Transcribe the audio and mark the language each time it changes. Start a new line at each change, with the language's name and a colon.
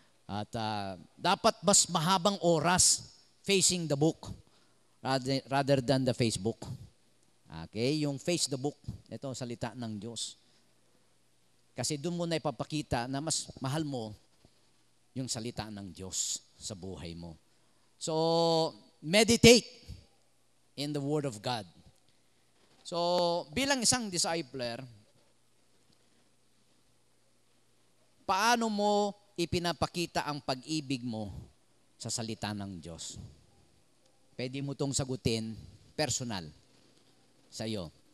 Filipino: At dapat mas mahabang oras
English: facing the book rather than the Facebook. Okay? Yung face the book.
Filipino: Ito, salita ng Diyos. Kasi doon mo na ipapakita na mas mahal mo yung salita ng Diyos sa buhay mo.
English: So, meditate in the Word of God.
Filipino: So, bilang isang discipler, paano mo ipinapakita ang pag-ibig mo sa salita ng Diyos? Pwede mo itong sagutin personal sa iyo.